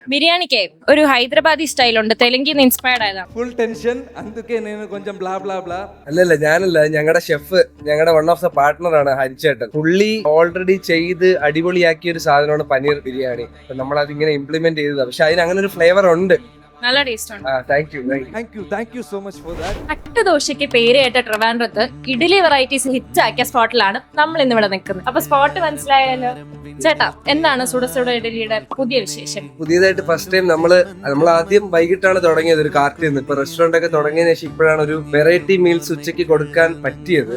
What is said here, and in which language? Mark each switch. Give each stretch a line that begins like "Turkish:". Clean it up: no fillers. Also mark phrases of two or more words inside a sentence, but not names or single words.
Malayalam: బిర్యానీకే ഒരു ഹൈദരാബാദി സ്റ്റൈൽ ഉണ്ട്, തെലുങ്കിന്ന് ഇൻസ്പയർഡ് ആയതാണ്.
English: full tension
Telugu: అందుకే నేను కొంచెం
English: bla bla bla.
Malayalam: അല്ലല്ല ഞാനല്ല, ഞങ്ങളുടെ ഷെഫ്, ഞങ്ങളുടെ
English: one of the partner
Malayalam: ആണ് ഹരിച്ചേട്ടൻ. പുള്ളി ഓൾറെഡി ചെയ്ത് അടിപൊളിയാക്കിയ ഒരു സാധനമാണ് പനീർ ബിരിയാണി. അപ്പൊ നമ്മൾ അതിങ്ങനെ ഇംപ്ലിമെന്റ് ചെയ്തതാണ്. പക്ഷെ അതിന് അങ്ങനെ ഒരു ഫ്ലേവർ ഉണ്ട്. നല്ല ടേസ്റ്റ് ഉണ്ട്.
English: thank you so much for that.
Malayalam: അട്ടദോശയ്ക്ക് പേര് കേട്ട ട്രിവാൻഡ്രത്ത് ഇഡ്ഡലി
English: varieties hit
Malayalam: ആക്കിയ സ്പോട്ടിലാണ് നമ്മൾ ഇന്ന് ഇവിടെ നിൽക്കുന്നത്. അപ്പൊ സ്പോട്ട് മനസ്സിലായാലോ? ചേട്ടാ, എന്താണ് സുട സുട ഇഡലിയുടെ പുതിയ വിശേഷം? പുതിയതായിട്ട്
English: first time
Malayalam: നമ്മൾ ആദ്യം വൈകിട്ടാണ് തുടങ്ങിയത് ഒരു കാർട്ടിൽ നിന്ന്. ഇപ്പൊ റെസ്റ്റോറന്റ് ഒക്കെ തുടങ്ങിയതിനു ശേഷം ഇപ്പോഴാണ് ഒരു
English: variety meals
Malayalam: ഉച്ചയ്ക്ക് കൊടുക്കാൻ പറ്റിയത്.